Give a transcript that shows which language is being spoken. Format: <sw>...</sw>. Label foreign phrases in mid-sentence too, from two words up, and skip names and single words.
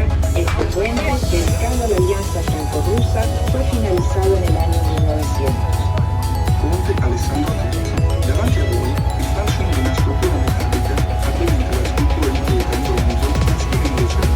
<es>Este puente, dedicado a la alianza franco-rusa, fue finalizado en el año 1900.</es> <it>Ponte Alessandro Neri. Davanti a voi il fascino di una struttura metallica attinente alla struttura di pietra in bronzo in stile inglese.</it>